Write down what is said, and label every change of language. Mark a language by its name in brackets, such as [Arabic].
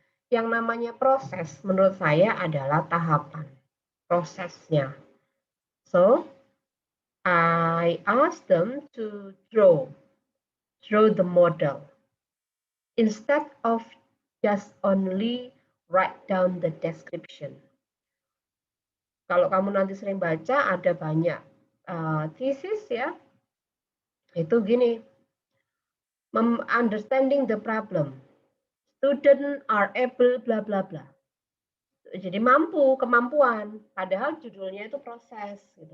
[Indonesian] Yang namanya proses menurut saya adalah tahapan prosesnya. [English] So I asked them to draw the model instead of just only write down the description. [Indonesian] Kalau kamu nanti sering baca, ada banyak thesis ya. Itu gini, [English] understanding the problem. Student are able bla bla bla. [Indonesian] Jadi kemampuan, padahal judulnya itu proses gitu.